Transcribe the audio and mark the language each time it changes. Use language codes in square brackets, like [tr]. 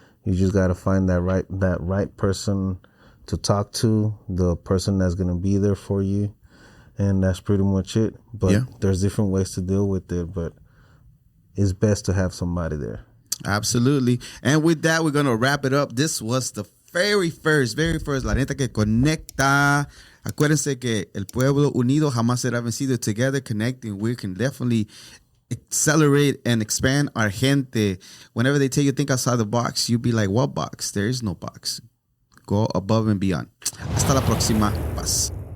[en] You just gotta find that right person to talk to, the person that's gonna be there for you, and that's pretty much it. But there's different ways to deal with it, but it's best to have somebody there. Absolutely. And with that, we're gonna wrap it up. This was the very first La Neta Que Conecta. [es] Acuérdense que el pueblo unido jamás será vencido. [en] Together, connecting, we can definitely accelerate and expand our gente. Whenever they tell you think outside the box, you be like, what box? There is no box. Go above and beyond. Hasta la próxima. Paz.